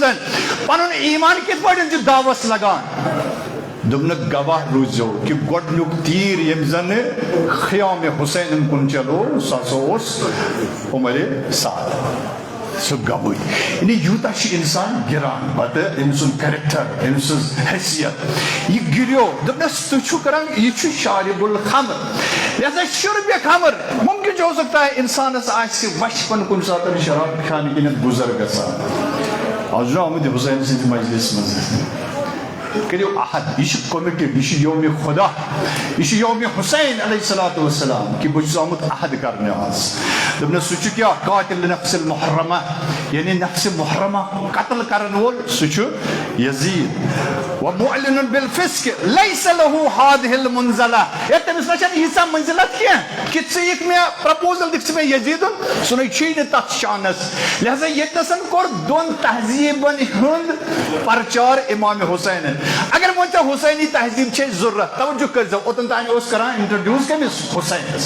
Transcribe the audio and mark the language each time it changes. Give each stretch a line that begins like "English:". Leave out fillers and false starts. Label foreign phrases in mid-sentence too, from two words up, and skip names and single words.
Kashmiri: پنُن ایمان کِتھ پٲٹھۍ چھُ دعوس لگان دوٚپنکھ گواہ روزو کہ گۄڈنیُک تیٖر ییٚمہِ زن خیام حسینن کُن چلو سُہ ہسا اوس عمر سعد سُہ گوٲہی یعنی یوٗتاہ چھُ اِنسان گِران پتہٕ أمۍ سُنٛد کریکٹر أمۍ سٕنٛز حیثیت یہِ گِریو دوٚپنس تُہۍ چھُو کران یہِ چھُ
Arabic: شارب الخمر
Kashmiri: لہذا
Arabic: شرب خمر
Kashmiri: ممکن چھُ
Urdu: ہو سکتا ہے
Kashmiri: انسانس آسہِ وشپن کُنہِ ساتہٕ شراب کھانہٕ کِنٮ۪تھ گُزر گژھان آز چھُ آمُت حسین سٕنٛدِ مجلس منٛز کٔرِو عہد یہِ چھُ کومِٹِڈ یہِ چھُ یومِ خدا یہِ چھُ یومِ حسین
Arabic: علیہ الصلوۃ والسلام
Kashmiri: کہ بہٕ چھُس آمُت عہد کرنہِ آز دوٚپنس سُہ چھُ کیٛاہ
Arabic: قاتل نفس المحرمہ
Kashmiri: یعنی نفس محرمہ قتل کرن وول سُہ چھُ
Arabic: یزید ومعلن بالفسق لیس له هذه المنزلہ
Kashmiri: ہے تٔمِس نہ چھنہٕ ییٖژاہ منزلت کینٛہہ کہ ژٕ یِکھ مےٚ پرپوزل دِکھ ژٕ مےٚ یزیدُن سُہ نَے چھُے نہٕ تتھ شانس لہذا ییٚتنسن کوٚر دۄن تہذیٖبن ہُنٛد پرچار امام حسینن اگر وۄنۍ ژےٚ حسینی تہذیٖب چھے ضروٗرت توجہ کٔرزیو اوٚتن تانۍ اوس کران انٹرڈیوس کٔمِس حسینس